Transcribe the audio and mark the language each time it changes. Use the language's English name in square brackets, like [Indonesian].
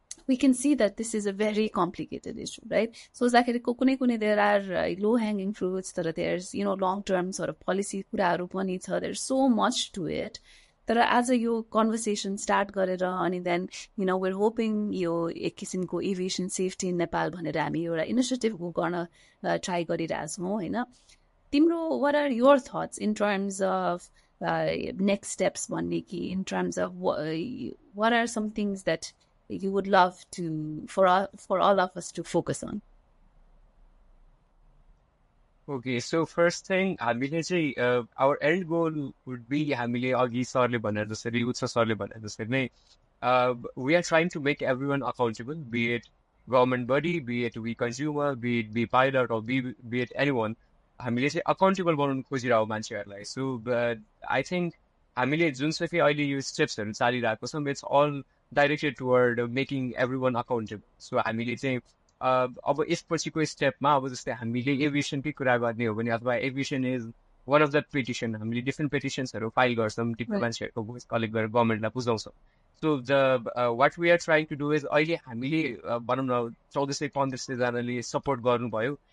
[English] we can see that this is a very complicated issue, right? So exactly कुनै there are low hanging fruits, तर there's long term sort of policy कुराहरु पनि छ, there's so much to it. [Nepali] तर आज यो conversation start गरेर अनि देन [English] we're hoping [Nepali] यो एक किसिमको एभिएसन सेफ्टी इन नेपाल भनेर हामी एउटा इनिसिएटिभ गर्न ट्राई गरिरहेछौँ होइन. [English] तिम्रो what are your thoughts in terms of next steps भन्ने कि in terms of what are some things that you would love to for all of us to focus on? Okay, so first thing, हामीले चाहिँ our end goal would be [Nepali] हामीले अघि सरले भने जसरी उत्सव सरले भने जसरी नै [English] we are trying to make everyone accountable, be it government body, be it we consumer, be it be pilot or be it anyone. [Nepali] हामीले चाहिँ accountable बनाउन खोजिरहेको मान्छेहरूलाई. [English] So I think [Nepali] हामीले जुनसुकै अहिले यो स्टेप्सहरू चालिरहेको छौँ, [English] it's all directed toward making everyone accountable. [Nepali] So हामीले चाहिँ अब यसपछिको स्टेपमा अब जस्तै हामीले एभिएसनकै कुरा गर्ने हो भने अथवा aviation is one of the petition, हामीले डिफ्रेन्ट पेटिसन्सहरू फाइल गर्छौँ, डिफ्रेन्ट मान्छेहरूको भोइस कलेक्ट गरेर गभर्मेन्टलाई बुझाउँछौँ. [English] so the what we are trying to do is [Nepali] अहिले हामीले भनौँ न 1400-1500जनाले सपोर्ट गर्नुभयो.